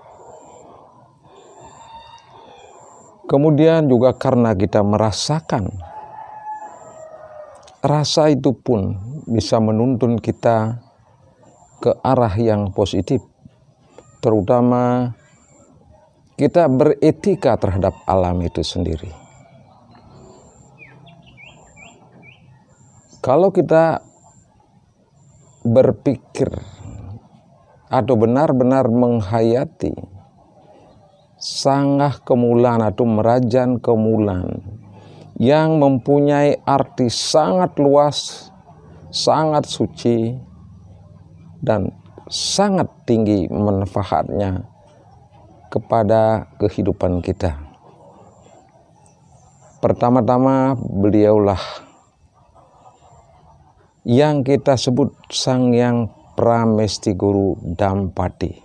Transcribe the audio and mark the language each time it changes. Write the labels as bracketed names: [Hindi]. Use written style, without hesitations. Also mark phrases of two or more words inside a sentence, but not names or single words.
[Indonesian] Kemudian juga karena kita merasakan, rasa itu pun bisa menuntun kita ke arah yang positif, terutama kita beretika terhadap alam itu sendiri. Kalau kita berpikir atau benar-benar menghayati sanggah kemulan atau merajan kemulan yang mempunyai arti sangat luas, sangat suci, dan sangat tinggi manfaatnya kepada kehidupan kita. Pertama-tama beliaulah yang kita sebut Sang Hyang Pramesti Guru Dampati.